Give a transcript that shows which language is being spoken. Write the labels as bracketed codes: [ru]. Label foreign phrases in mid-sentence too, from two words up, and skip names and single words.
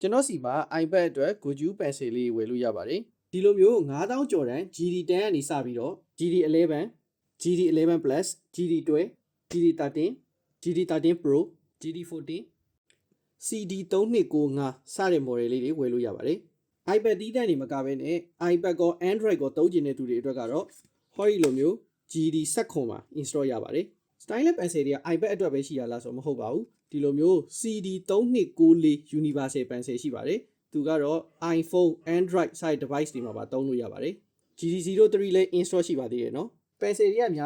[my] ကျွန်တော်စီမှာ iPad အတွက် Goju Pencil လေးဝယ်လို့ရပါတယ်ဒီလိုမျိုး9000ကျော်တန်း GD10 ကနေစပြီးတော့ GD11 GD11 Plus GD12 GD13 GD13 Pro GD14 CD3295 စတဲ့ model လေးတွေဝယ်လို့ရပါတယ် iPad တီးတန်းနေမကဘဲနဲ့ iPad ကော Android ကောသုံးကျင်တဲ့သူတွေအတွက်ကတော့ ဟောဒီလိုမျိုး GD19 မှာ install ရပါတယ် [en] Stylus Pencil [my] တွေက iPad အတွက်ပဲရှိရလားဆိုတော့မဟုတ်ပါဘူးဒီလိုမျိုး CD3294 [en] Universal Pencil [my] ရှိပါတယ်သူကတော့ iPhone Android [en] side device [my] တွေမှာပါသုံးလို့ရပါတယ် GD03 လည်း install ရှိပါသေးတယ်နော် Pencil တွေကများ